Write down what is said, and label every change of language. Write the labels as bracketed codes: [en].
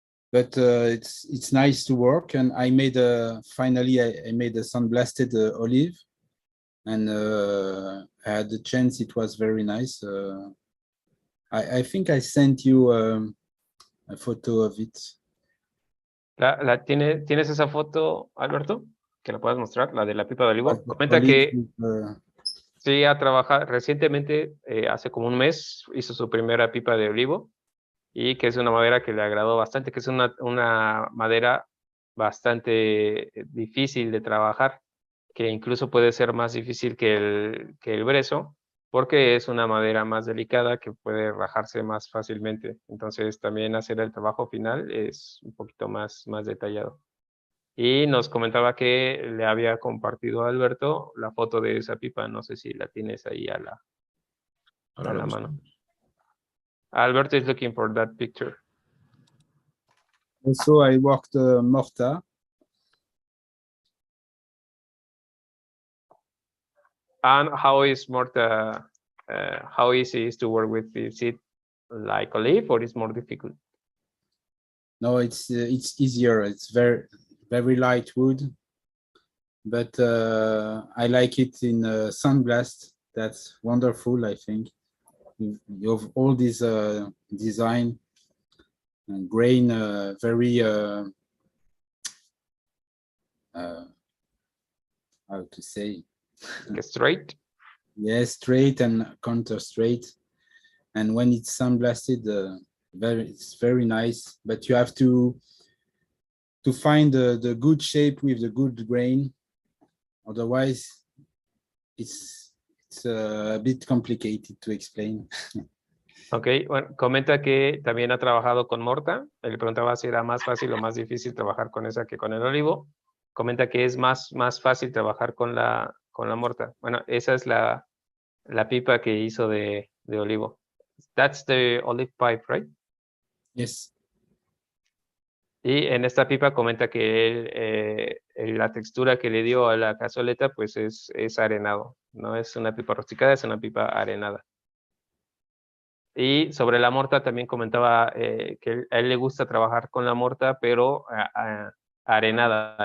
[en] but it's nice to work. And I made finally I made a sandblasted olive, and I had the chance. It was very nice. I think I sent you a photo of it. [es] ¿Tienes esa foto, Alberto? Que la puedas mostrar, la de la pipa de olivo. Comenta que sí ha trabajado recientemente, hace como un mes, hizo su primera pipa de olivo y que es una madera que le agradó bastante, que es una madera bastante difícil de trabajar, que incluso puede ser más difícil que el brezo, porque es una madera más delicada que puede rajarse más fácilmente. Entonces también hacer el trabajo final es un poquito más detallado. Y nos comentaba que le había compartido a Alberto la foto de esa pipa. No sé si la tienes ahí a la mano. [en] Alberto is looking for that picture. Also, I worked mortar. And how is mortar? How easy is to work with? Is it like olive or is more difficult? No, it's easier. It's very light wood, but I like it in sandblast. That's wonderful. I think you have all this design and grain, very how to say, Straight. yes, straight and counter straight. And when it's sandblasted, it's very nice. But you have to find the good shape with the good grain. Otherwise, it's a bit complicated to explain. [es] Ok, bueno, comenta que también ha trabajado con morta. Le preguntaba si era más fácil o más difícil trabajar con esa que con el olivo. Comenta que es más fácil trabajar con la morta. Bueno, esa es la pipa que hizo de olivo. [en] That's the olive pipe, right? Yes. [es] Y en esta pipa comenta que la textura que le dio a la cazoleta pues es arenado. No es una pipa rusticada, es una pipa arenada. Y sobre la morta también comentaba que a él le gusta trabajar con la morta, pero arenada.